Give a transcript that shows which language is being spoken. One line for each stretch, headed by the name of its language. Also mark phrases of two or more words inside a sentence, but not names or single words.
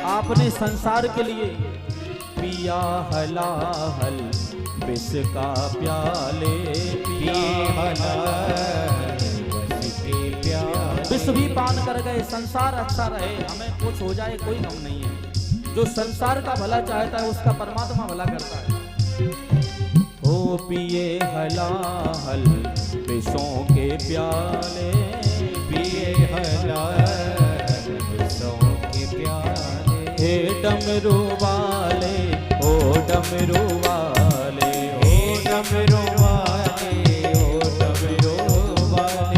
Hindi: आपने संसार के लिए पिया हलाहल विष का प्याले, पिया हलाहल विष के प्याले, विष भी पान कर गए, संसार अच्छा रहे, हमें कुछ हो जाए कोई गम नहीं है। जो संसार का भला चाहता है उसका परमात्मा भला करता है। ओ पिए हलाहल विषों के प्याले, पिए हला सौ के प्यारे हे डमरू वाले ओ डमरू वाले हे डमरू वाले ओ डमरू वाले